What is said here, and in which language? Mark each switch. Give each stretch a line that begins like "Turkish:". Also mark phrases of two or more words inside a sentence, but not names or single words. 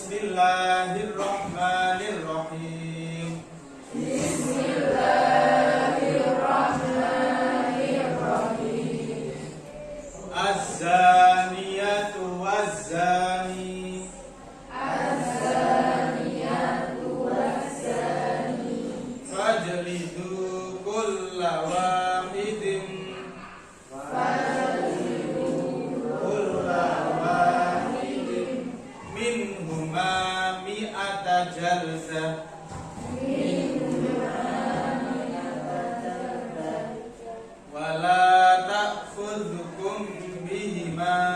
Arabic: بسم الله الرحمن الرحيم. بسم الله الرحمن الرحيم. الزانية والزاني. الزانية والزاني. فاجلدوا كل واحد. كل واحد منهما مائة جلدة. ولا تأخذكم بهما.